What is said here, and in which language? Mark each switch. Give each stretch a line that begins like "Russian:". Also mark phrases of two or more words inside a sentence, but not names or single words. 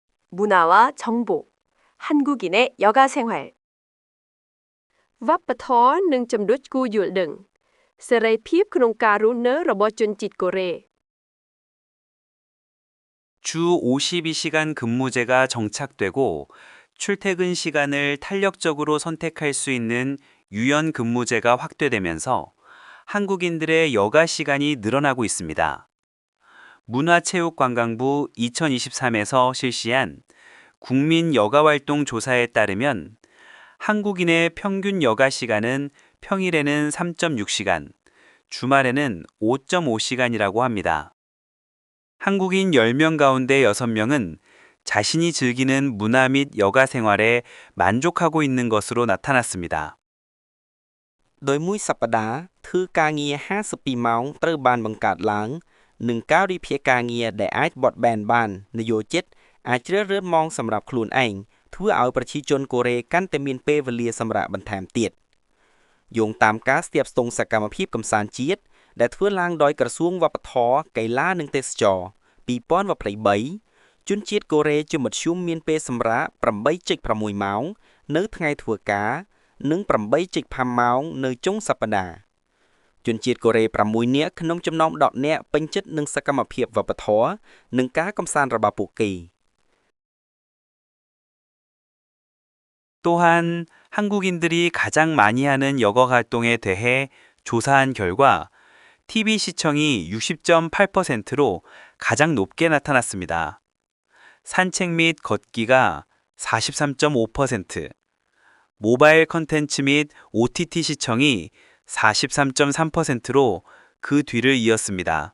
Korean: 문화와 정보, 한국인의 여가 생활.
Khmer: វប្បធម៌និងចំណុចគួរយល់ដឹងសេរីភាពក្នុងការរស់នៅរបស់ជនជាតិកូរ៉េ
Korean: 주 52시간 근무제가 정착되고 출퇴근 시간을 탄력적으로 선택할 수 있는 유연 근무제가 확대되면서 한국인들의 여가 시간이 늘어나고 있습니다. 문화체육관광부 2023에서 실시한 국민 여가활동 조사에 따르면 한국인의 평균 여가 시간은 평일에는 3.6시간, 주말에는 5.5시간이라고 합니다. 한국인 10명 가운데 6명은 자신이 즐기는 문화 및 여가 생활에 만족하고 있는 것으로 나타났습니다.
Khmer: ដោយមួយសប្តាហ៍ធ្វើការងារ52ម៉ោងត្រូវបានបង្កើតឡើងនិងការវិភាគការងារដែលអាចបត់បែនបាននយោជិតអាចជ្រើសរើ សម៉ោងសម្រាប់ខ្លួនឯងធ្វើឲ្យប្រជាជនកូរ៉េកាន់តែមានពេលវេលាសម្រាប់បន្ថែមទៀតយោងតាមការស្ទាបស្ទង់សកម្មភាពកម្សាន្តជាតិដែលធ្វើឡើងដោយក្រសួងវប្បធម៌កីឡានិងទេសចរណ៍2023ជនជាតិកូរ៉េជាមធ្យមមានពេលសម្រាក 8.6 ម៉ោងនៅថ្ងៃធ្វើការនិង 8.5 ម៉ោងនៅចុងសប្តាហ៍ជនជាតិកូរ៉េ 6 នាក់ក្នុងចំណោម 10 នាក់ពេញចិត្តនឹងសកម្មភាពវប្បធម៌និងការកម្សាន្តរបស់ពួកគេ
Korean: 또한 한국인들이 가장 많이 하는 여가 활동에 대해 조사한 결과 TV 시청이 60.8%로 가장 높게 나타났습니다. 산책 및 걷기가 43.5%, 모바일 컨텐츠 및 OTT 시청이 43.3%로 그 뒤를 이었습니다.